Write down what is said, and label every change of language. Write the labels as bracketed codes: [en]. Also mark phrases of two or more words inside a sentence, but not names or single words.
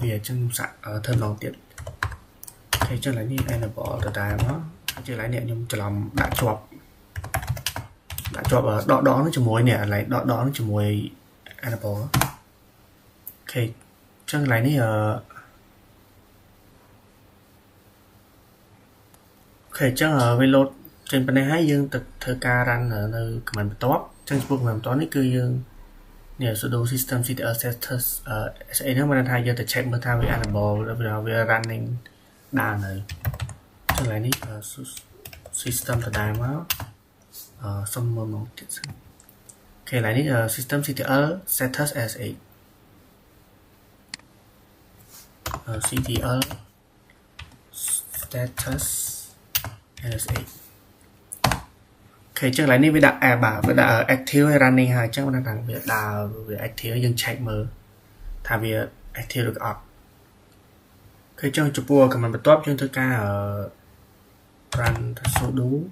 [km] វាអញ្ចឹងខ្ញុំសាក់ធ្វើម្ដងទៀតអូខេអញ្ចឹងឡើយនេះ enable ដដែលមកអញ្ចឹងឡើយនេះខ្ញុំច្រឡំដាក់ជាប់ដកនោះជាមួយនេះកន្លែងដកនោះជាមួយ enable អូខេអញ្ចឹងកន្លែងនេះអូ ខេអញ្ចឹងវា load ចេញប៉ុណ្ណេះហើយយើងទៅធ្វើការ run នៅ command បន្ទាប់អញ្ចឹងចំពោះ command បន្ទាប់នេះគឺយើងនេះ [en] sudo system ctl status sa [km] ហ្នឹងបានថាយើងទៅ check មើលថាវា enable វា running ដើរនៅចឹងឡើយនេះ system ដដែលមកសុំមើលមកទៀតសិនអូខេឡើយនេះ [en] system ctl status sa ctl status sa [km] អូខេអញ្ចឹងឡើយនេះវាដាក់វាដាក់ active ហើយ running ហើយអញ្ចឹងបានថាវាដើរវា active យើង check មើលថាវា active ឬក៏អត់អូខេអញ្ចឹងចំពោះ command បន្ទាប់យើងធ្វើការ [en] run sudo